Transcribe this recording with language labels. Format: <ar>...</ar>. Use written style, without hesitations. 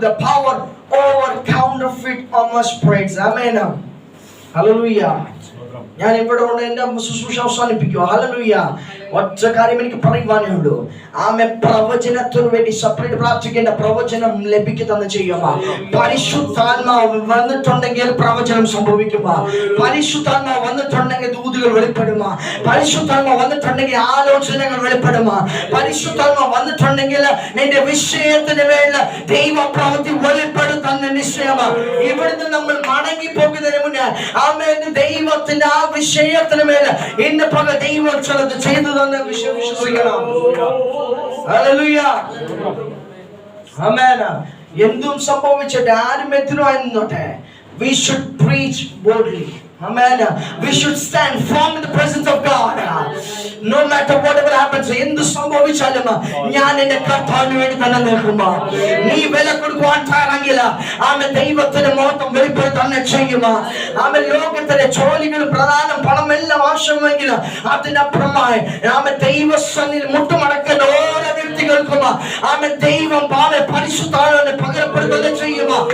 <en>The power over counterfeit spirits.</en> <ml>Amen. Hallelujah. ഞാൻ ഇവിടെ കൊണ്ട് എന്റെ ശുശ്രൂഷ അവസാനിപ്പിക്കുക. ഹല്ലേലൂയ. ഒറ്റ കാര്യം എനിക്ക് പറയുവാനേ ഉള്ളൂ. ആമേ പ്രവചനത്തിന് വേണ്ടി സെപ്പറേറ്റ് പ്രാർത്ഥിക്കേണ്ട പ്രവചനം ലഭിക്കുന്ന ചെയ്യുക. പരിശുദ്ധാത്മാവ് വന്നിട്ടുണ്ടെങ്കിൽ പ്രവചനം സംഭവിക്കുക. പരിശുദ്ധാത്മാവ് വന്നിട്ടുണ്ടെങ്കിൽ ദൂതുകൾ വെളിപ്പെടുക. പരിശുദ്ധാത്മാവ് വന്നിട്ടുണ്ടെങ്കിൽ ആലോചനകൾ വെളിപ്പെടുക. പരിശുദ്ധാത്മാവ് വന്നിട്ടുണ്ടെങ്കിൽ നിന്റെ വിഷയത്തിന് വേണ്ട ദൈവപ്രവൃത്തി വെളിപ്പെടുത്തുന്ന നിശ്ചയമാണ്. ഇവിടുന്ന് നമ്മൾ മടങ്ങി പോകുന്നതിന് മുന്നേ ആമേ ദൈവത്തിന്റെ ആ വിഷയത്തിന് മേൽ ഇന്ന് പല ദൈവം ചിലത് ചെയ്തു തന്നെ വിശ്വസിക്കണം. ഹല്ലേലൂയ. ആമേൻ. എന്തും സംഭവിച്ചിട്ട് ആരും എതിരായി നിന്നോട്ടെ,</ml> <en>we should preach boldly. Amen. We should stand firm in the presence of God. No matter whatever happens.</en> <ml>എന്ത് സംഭവിച്ചാലും ഞാൻ എന്റെ കർത്താവിന് വേണ്ടി തന്നെ നിൽക്കുമ്പോ നീ വില കൊടുക്കുവാൻ തയ്യാറാകില്ല. ആമേൻ. ദൈവത്തിന്റെ മഹത്വം വെളിപ്പെടുത്താൻ ചെയ്യുക. ആമേൻ. ലോകത്തിലെ ജോലികളും പ്രധാനം പണം എല്ലാം ആവശ്യമെങ്കിലും അതിനപ്പുറമായി ആമേൻ ദൈവസന്നിധിയിൽ മുട്ടുമടക്കുന്ന ഓരോ വ്യക്തികൾക്കും ആമേൻ ദൈവം പരിശുദ്ധാത്മാവിനെ പകരപ്പെടുത്തുക ചെയ്യുക.</ml>